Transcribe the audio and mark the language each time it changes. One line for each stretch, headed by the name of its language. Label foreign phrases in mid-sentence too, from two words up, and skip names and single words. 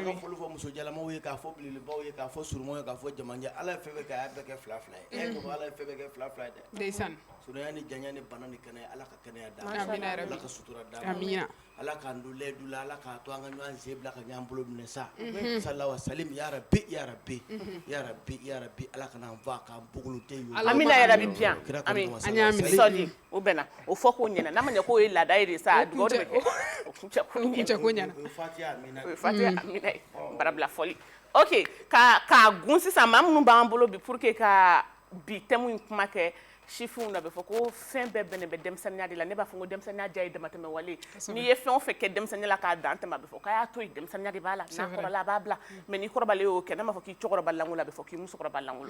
Bambara: amin foli fɔ muso jalamaw ye k'a fɔ bilibaw ye k'a fɔ surumɔw ye k'a fɔ jamajɛ ala ye fɛn bɛɛ kɛ a y'a bɛɛ kɛ fila fila ye ko ala ye fɛn bɛɛ kɛ fila fila ye dɛ ndeysaan surunya ni janya ni bana ni kɛnɛya ala ka kɛnɛya d'a amina ma yarabi ala ka sutura d'a ma amina ala k'an du lɛdu la ala k'a to an ka ɲɔgɔn sen bila ka ɲɔgɔn bolo minɛ sa salawa salim
Arabic: يا رب يا رب يا رب يا رب
Bambara: ala kana an fa k'an bugulu te yo amina yɛrɛ bi bien ami an y'a minɛ sɔdi o bɛnna o fɔ k'o ɲɛna n'a ma ɲɛ k'o ye laada ye de sa dugawu de bɛ kɛ o kuncɛ ko ɲɛna kuncɛ ko ɲɛna o ye fatiha amina o ye fatiha amina ye barabila fɔli ok k'a gun sisan maa minnu b'an bolo bi
French: pour que
Bambara: ka bi thème in kuma kɛ chiffres na bɛ fɔ ko fɛn bɛɛ bɛnnen bɛ denmisɛnninya de la ne b'a fɔ ko denmisɛnniya diya ye damatɛmɛ wale n'i ye fɛn o fɛn kɛ denmisɛnniya la k'a dan tɛmɛ a bɛ fɔ k'a y'a to yen denmisɛnniya de b'a la n'a kɔrɔla a b'a bila mais n'i kɔrɔbalen y'o kɛ ne m'a fɔ k'i cɛkɔrɔba lankolon a bɛ fɔ k'i musokɔrɔba lankolon